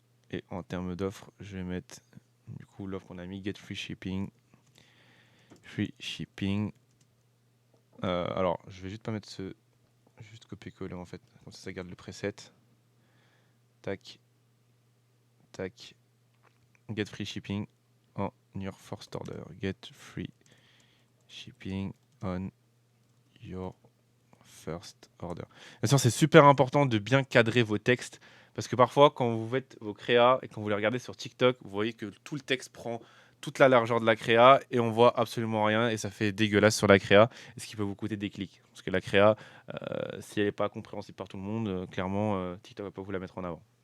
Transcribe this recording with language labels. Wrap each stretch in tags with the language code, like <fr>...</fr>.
<fr>Et en termes d'offre, je vais mettre du coup l'offre qu'on a mis,</fr> <en>get free shipping. Free shipping.</en> <fr>Alors, je vais juste pas mettre ce. Juste copier-coller en fait. Comme ça garde le preset. Tac. Tac.</fr> <en>Get free shipping on your first order. Get free shipping on your first order.</en> <fr>Bien sûr, c'est super important de bien cadrer vos textes parce que parfois, quand vous faites vos créas et quand vous les regardez sur TikTok, vous voyez que tout le texte prend toute la largeur de la créa et on voit absolument rien et ça fait dégueulasse sur la créa, et ce qui peut vous coûter des clics. Parce que la créa, si elle n'est pas compréhensible par tout le monde, clairement, TikTok va pas vous la mettre en avant.</fr>